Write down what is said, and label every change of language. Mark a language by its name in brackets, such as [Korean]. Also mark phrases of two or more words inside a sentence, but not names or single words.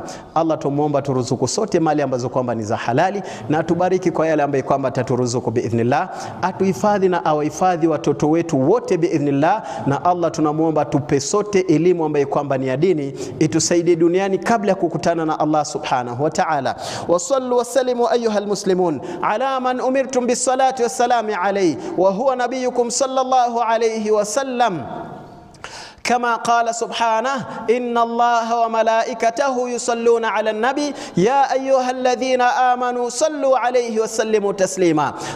[Swahili] Allah tumuomba turuzuku sote mali ambazo kwamba ni za halali, na atubariki kwa yale ambayo kwamba ataturuzuku biidhnillah. Atuhifadhi na awahifadhi watoto wetu wote biidhnillah. Na Allah tunamuomba tupe sote elimu ambayo kwamba ni ya dini, itusaidie duniani kabla ya kukutana na Allah [Arabic] سبحانه وتعالى. وصلوا وسلموا أيها المسلمون على من أمرتم بالصلاة والسلام عليه وهو نبيكم صلى الله عليه وسلم. كما قال سبحانه إن الله وملائكته يصلون على النبي يا أيها الذين آمنوا صلوا عليه وسلموا تسليما.